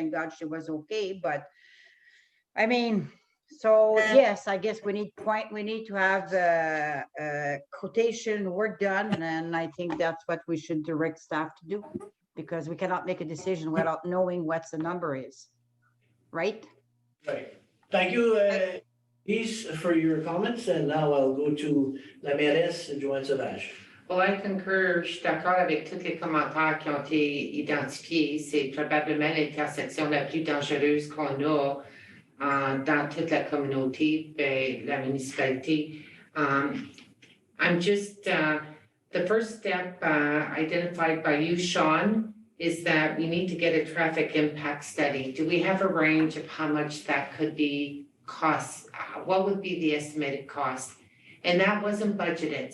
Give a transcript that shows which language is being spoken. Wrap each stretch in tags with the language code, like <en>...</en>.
<en>Thank God she was okay, but I mean, so yes, I guess we need to have quotation work done, and I think that's what we should direct staff to do, because we cannot make a decision without knowing what the number is, right? Right. Thank you, Lise, for your comments, and now I'll go to la mairesse Joanne Sauvage. Well, I concur,</en> <fr>je suis d'accord avec tous les commentaires qui ont été identifiés. C'est probablement l'intersection la plus dangereuse qu'on a dans toute la communauté et la municipalité.</fr> <en>I'm just, the first step identified by you, Sean, is that we need to get a traffic impact study. Do we have a range of how much that could be cost? What would be the estimated cost? And that wasn't budgeted.</en>